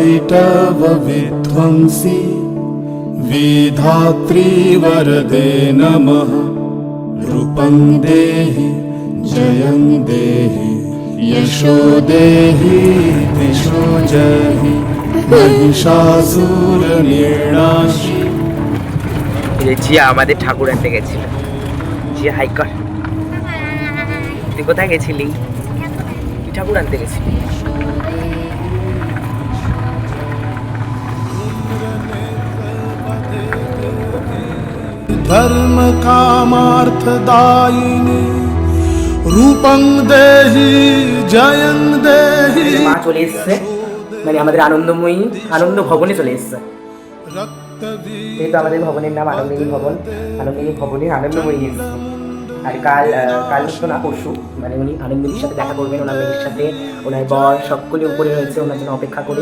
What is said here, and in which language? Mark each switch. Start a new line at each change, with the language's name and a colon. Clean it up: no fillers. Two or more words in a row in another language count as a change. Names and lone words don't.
Sanskrit: तव विध्वंसी विधात्री वरदे नमः। रूपं देहि जयं देहि यशो देहि दिशो जहि महिषासुर निर्नाशी।
Bangla: জিয়া আমাদের ঠাকুর আনতে গেছিল। জিয়া হাই কর। তুই কোথায় গেছিলি? কি ঠাকুর আনতে গেছিলি?
Sanskrit: धर्म कामार्थदायिनी रूपं देहि जयं देहि।
Bangla: মা চলে এসছে, মানে আমাদের আনন্দময়ী আনন্দ ভবনে চলে এসছে। যেহেতু আমাদের ভবনের নাম আনন্দিনী ভবন, আনন্দিনী ভবনে আনন্দময়ী এসছে। আর কাল তো না পরশু মানে উনি আনন্দিনীর সাথে দেখা করবেন, ওনার মেয়ের সাথে, ওনার বর সকলে উপরে রয়েছে ওনার জন্য অপেক্ষা করে।